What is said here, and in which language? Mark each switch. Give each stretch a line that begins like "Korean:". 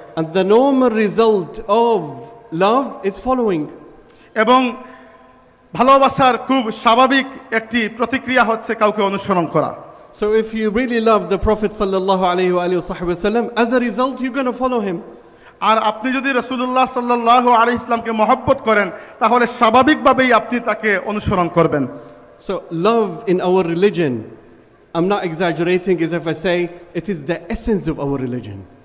English: And the normal result of love is following.
Bangla: এবং ভালোবাসার খুব স্বাভাবিক একটি প্রতিক্রিয়া হচ্ছে কাউকে অনুসরণ করা।
English: So if you really love the Prophet sallallahu alaihi wasallam, as a result you're going to follow him.
Bangla: আর আপনি যদি রাসূলুল্লাহ সাল্লাল্লাহু আলাইহি ইসলামকে মহব্বত করেন তাহলে স্বাভাবিকভাবেই আপনি তাকে অনুসরণ করবেন।
English: So love in our religion, I'm not exaggerating as if I say it is the essence of our religion.